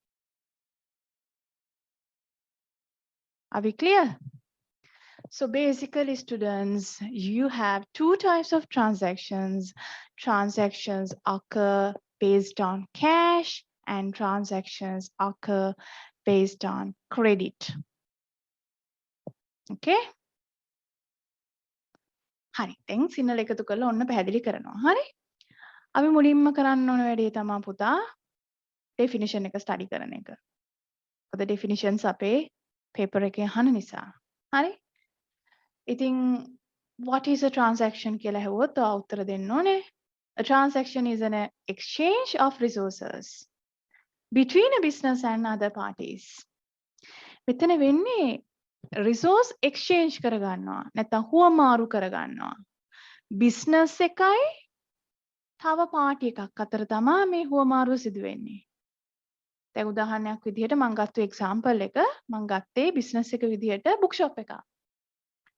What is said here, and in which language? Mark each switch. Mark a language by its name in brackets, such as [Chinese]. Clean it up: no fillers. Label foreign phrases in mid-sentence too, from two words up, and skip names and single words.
[English] Are we clear? So basically, students, you have two types of transactions. Transactions occur based on cash and transactions occur based on credit. Okay? හරි. [Sinhala] දැන් සිංහල එකතු කරලා ඔන්න පැහැදිලි කරනවා. හරි? අපි මුලින්ම කරන්න ඕන වැඩේ තමයි පුතා definition එක study කරන එක. මොකද definitions අපේ paper එකේ අහන නිසා. හරි? ඉතින් [English] what is a transaction [Sinhala] කියලා හෙව්වොත් ඔයා උත්තර දෙන්න ඕනේ. [English] A transaction is an exchange of resources between a business and other parties. [Sinhala] මෙතන වෙන්නේ [English] resource exchange [Sinhala] කරගන්නවා. නැත්නම් හුවමාරු කරගන්නවා. business එකයි තව party එකක් අතර තමයි මේ හුවමාරුව සිදු වෙන්නේ. දැන් උදාහරණයක් විදිහට මම ගත්ත example එක මම ගත්තේ business එක විදිහට bookshop එකක්.